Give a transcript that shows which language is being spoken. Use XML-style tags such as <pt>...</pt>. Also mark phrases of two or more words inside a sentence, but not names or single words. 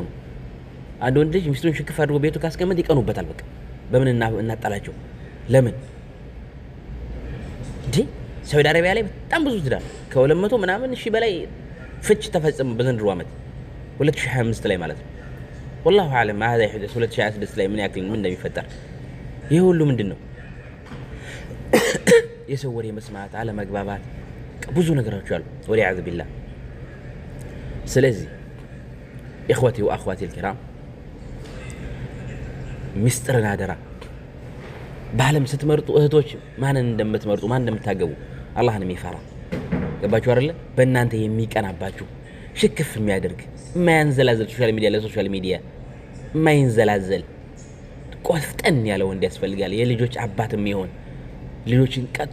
<am>አንድ ወንድ ልጅ ሚስቱን ሽክፍ አድርጎ ቤቱ ካስቀመጥ ይቀኑበታል። በቃ በምን እናጣላቸው? ለምን እንዴ? ሳውዲ አረቢያ ላይ በጣም ብዙ ትዳር ከ200 ምናምን ሺህ በላይ ፍች ተፈጸመ በዘንድሮ ዓመት 2025 ላይ ማለት ነው።</am> <ar>والله اعلم هذا يحدث</ar> <am>2026 ላይ ምን ያክል ምን እንደሚፈጠር ይሄ ሁሉ ምንድነው? የሰው ወሬ መስማት አለመግባባት ብዙ ነገሮች አሉ</am> <ar>والعياذ بالله።</ar> <am>ስለዚህ</am> <ar>اخوتي واخواتي الكرام</ar> <am>ሚስጥርን አደራ ባለም ስትመርጡ እህቶች ማንን እንደምትመርጡ ማን እንደምታገቡ አላህን የሚፈራ ገባችሁ አይደል? በእናንተ የሚቀናባችሁ ሽክፍ የሚያደርግ የማያንዘላዘል</am> <en>social media</en> <am>ለሶሻል ሚዲያ የማይንዘላዘል ቆፍጠን ያለ ወንድ ያስፈልጋል። የልጆች አባት የሚሆን ልጆችን ቀጥቶ</am>